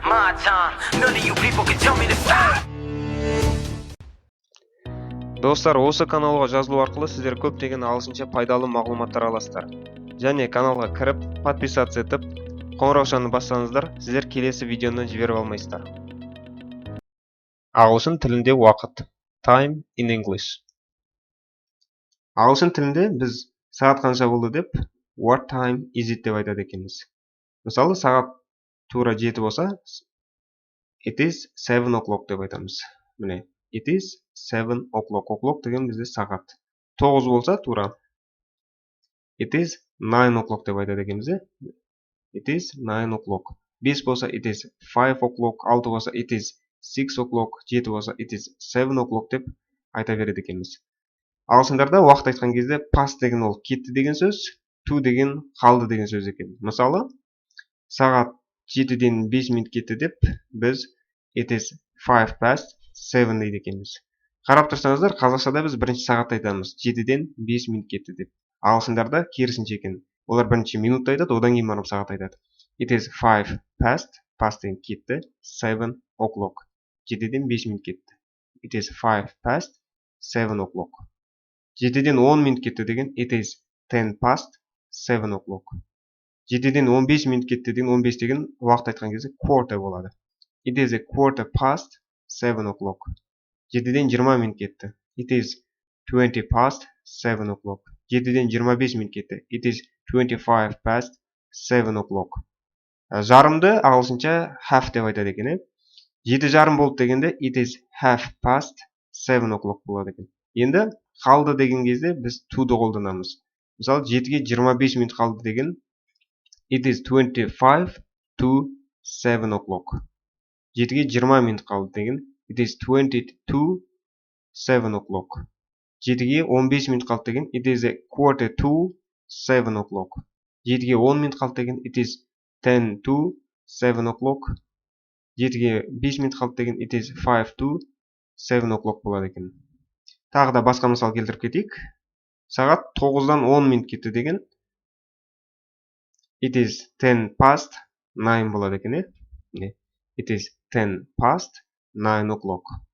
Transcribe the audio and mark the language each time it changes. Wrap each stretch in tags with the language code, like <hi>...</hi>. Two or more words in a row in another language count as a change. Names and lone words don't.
<en>my time. None of you people can tell me to stop.</en> <kk>Достар, осы каналға жазылу арқылы сіздер көптеген ағылшынша пайдалы мағлұматтар аласыздар. Және каналға кіріп, подписаться етіп, қоңыраушаны бассаңыздар, сіздер келесі видеоны жіберіп алмайсыздар. Ағылшын тілінде уақыт.</kk> <en>Time in English.</en> <kk>Ағылшын тілінде біз сағат қанша болды деп</kk> <en>what time is it</en> <kk>деп айтады екенбіз. Мысалы, сағат тура 7 болса,</kk> <en>it is 7 o'clock</en> <kk>деп айтамыз. Міне,</kk> <en>it is 7 o'clock. O'clock</en> <kk>деген бізде сағат. 9 болса тура</kk> <en>it is 9 o'clock</en> <kk>деп айтады екенбіз.</kk> <en>It is 9 o'clock. 5 болса it is 5 o'clock.</en> <kk>6 болса</kk> <en>it is 6 o'clock.</en> <kk>7 болса</kk> <en>it is 7 o'clock</en> <kk>деп айта береді екенбіз. Ағылшындарда уақыт айтқан кезде past деген ол кетті деген сөз, to деген қалды деген сөз екен. Мысалы, сағат 7-ден 5 минут кетті деп, біз</kk> <en>it is 5 past 7</en> <kk>дейді екенбіз. Қарап тұрсаңыздар, қазақшада біз бірінші сағат айтамыз, 7-ден 5 минут кетті деп. Ағылшындарда керісінше екен. Олар бірінші минут айтады, одан кейін барып сағат айтады.</kk> <en>It is 5 past, past</en> <kk>деген кетті,</kk> <en>7 o'clock.</en> <kk>7-ден 5 минут кетті.</kk> <en>It is 5 past 7 o'clock.</en> <kk>7-ден 10 минут кетті деген</kk> <en>it is 10 past 7 o'clock.</en> <kk>7-ден 15 минут кетті деген 15 деген уақыт айтқан кезде quarter болады.</kk> <en>It is a quarter past 7 o'clock.</en> <kk>7-ден 20 минут кетті.</kk> <en>It is 20 past 7 o'clock.</en> <kk>7-ден 25 минут кетті.</kk> <en>It is 25 past 7 o'clock.</en> <kk>Жарымды ағылшынша half деп айтады екен. 7 жарым болды дегенде</kk> <en>it is half past 7 o'clock</en> <kk>болады екен. Енді қалды деген кезде біз to'ды қолданамыз. Мысалы, 7-ге 25 минут қалды деген</kk> <en>it is 25 to 7 o'clock.</en> <kk>7-ге 20 минут қалды деген</kk> <en>it is 20 to 7 o'clock.</en> <kk>7-ге 15 минут қалды деген</kk> <en>it is a quarter to 7 o'clock.</en> <kk>7-ге 10 минут қалды деген</kk> <en>it is 10 to 7 o'clock.</en> <kk>7-ге 5 минут қалды деген</kk> <en>it is 5 to 7 o'clock</en> <kk>болады екен. Тағы да басқа мысал келтіріп кетейік. Сағат 9-дан 10 минут кетті деген</kk> <en>it is 10 past 9</en> <kk>болады екен.</kk> <en>It is 10 past 9 o'clock.</en>